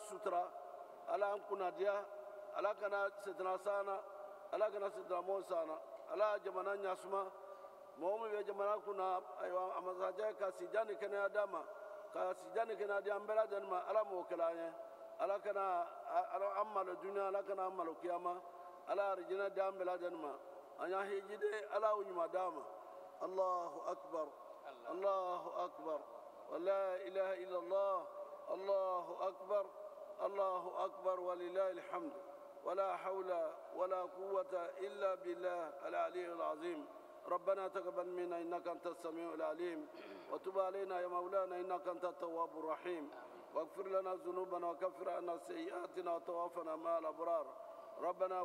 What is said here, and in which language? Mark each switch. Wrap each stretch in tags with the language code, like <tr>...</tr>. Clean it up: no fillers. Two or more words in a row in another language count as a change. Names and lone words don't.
<bm>sutura ala y'an kunnadiya ala kana sitina s'an ala kana sitinamɔgɔw s'an ala y'a jamana ɲɛsuma mɔgɔ min bɛ jamana kunna ayiwa a masajɛ ka sijan ni kɛnɛya d'a ma ka sijan ni kɛnɛya di an bɛɛ lajɛlen ma ala m'o kɛla an ye ala kana an malo duniya ala kana an malo kiyama ala y'a arijinɛ di an bɛɛ lajɛlen ma an y'a hijide ala y'o ɲuman d'a ma</bm> <ar>الله أكبر الله أكبر ولا إله إلا الله الله أكبر الله أكبر ولله الحمد ولا حول ولا قوة إلا بالله العلي العظيم ربنا تقبل منا إنك أنت السميع العليم وتب علينا يا مولانا إنك أنت التواب الرحيم واغفر لنا ذنوبنا وكفر عنا سيئاتنا وتوفنا مع الأبرار ربنا</ar>